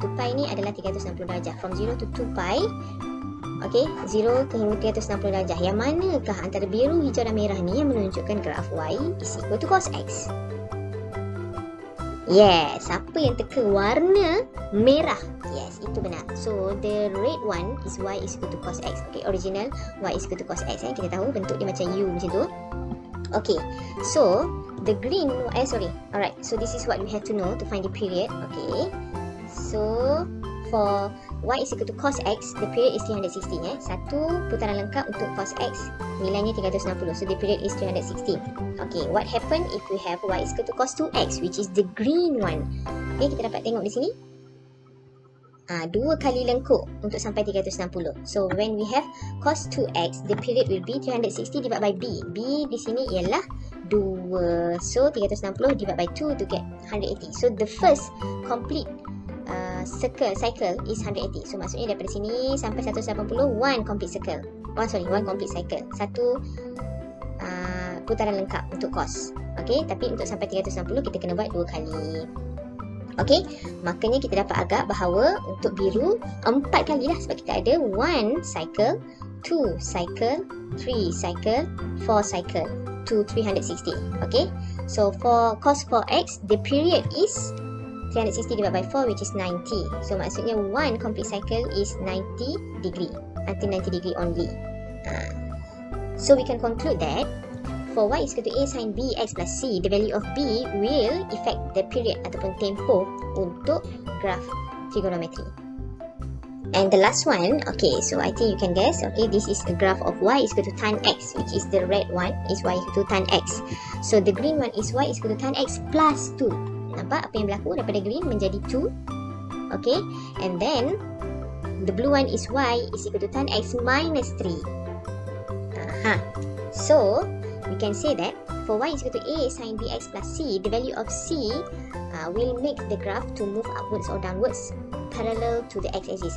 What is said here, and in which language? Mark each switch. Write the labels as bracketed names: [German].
[Malay] 2pi ni adalah 360 darjah. [English] From 0 to 2pi, okay, [Malay] 0 ke hingga 360 darjah. Yang manakah antara biru, hijau dan merah ni yang menunjukkan graf [English] Y is equal to cos X? [Malay] Yes, siapa yang teka warna merah? Yes, itu benar. [English] So the red one is Y is equal to cos X. Okay, original Y is equal to cos X. [Malay] Kita tahu bentuk dia macam U macam tu. [English] Okay, so the green, alright, so this is what we have to know to find the period. Okay, so for Y is equal to cos X, the period is 360. [Malay] Satu putaran lengkap untuk cos X, nilainya 360. [English] So the period is 360. Okay, what happen if we have Y is equal to cos 2X, which is the green one? [Malay] Okay, kita dapat tengok di sini. 2 kali lengkuk untuk sampai 360. [English] So when we have cos 2X, the period will be 360 divided by B. [Malay] B di sini ialah 2. [English] So 360 divided by 2 to get 180. So the first complete cycle is 180. So [Malay] maksudnya daripada sini sampai 180, [English] one complete cycle. One complete cycle. [Malay] Satu putaran lengkap untuk cos. Okay, tapi untuk sampai 360 kita kena buat 2 kali. Okay, makanya kita dapat agak bahawa untuk biru 4 kali lah, sebab kita ada [English] 1 cycle, 2 cycle, 3 cycle, 4 cycle to 360. Okay, so for cos 4x, the period is 360 divided by 4, which is 90. So maksudnya 1 complete cycle is 90 degree, until 90 degree only. So we can conclude that for Y is equal to A sin BX plus C, the value of B will affect the period [Malay] ataupun tempoh untuk graf trigonometri. [English] And the last one, okay, so I think you can guess, okay, this is a graph of y is equal to tan x, which is the red one is y is equal to tan x. So the green one is y is equal to tan x plus 2. [Malay] Nampak apa yang berlaku daripada green menjadi 2. [English] Okay, and then the blue one is y is equal to tan x minus 3. So we can say that for y is equal to a sin bx plus c, the value of c will make the graph to move upwards or downwards parallel to the x-axis.